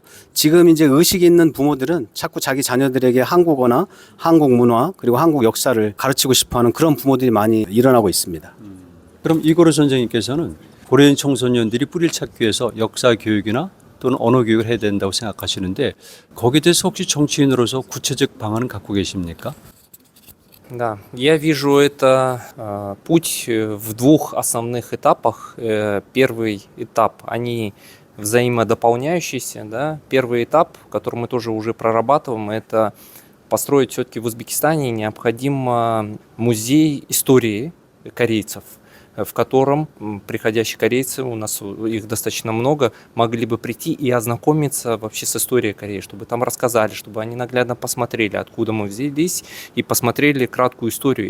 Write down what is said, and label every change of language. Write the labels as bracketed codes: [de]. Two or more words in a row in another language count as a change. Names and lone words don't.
[ko] 지금 이제 의식이 있는 부모들은 자꾸 자기 자녀들에게 한국어나 한국 문화 그리고 한국 역사를 가르치고 싶어하는 그런 부모들이 많이 일어나고 있습니다. 그럼 이고르 선생님께서는 고려인 청소년들이 뿌리를 찾기 위해서 역사 교육이나 또는 언어 교육을 해야 된다고 생각하시는데 거기에 대해서 혹시 정치인으로서 구체적 방안은 갖고 계십니까? [ru] Да, я вижу это путь в двух основных этапах. Первый этап, они взаимодополняющиеся. Да? Первый этап, который мы тоже уже прорабатываем, это построить все-таки в Узбекистане необходим музей истории корейцев, в котором приходящие корейцы, у нас их достаточно много, могли бы прийти и ознакомиться вообще с историей Кореи, чтобы там рассказали, чтобы они наглядно посмотрели, откуда мы взялись, и посмотрели краткую историю.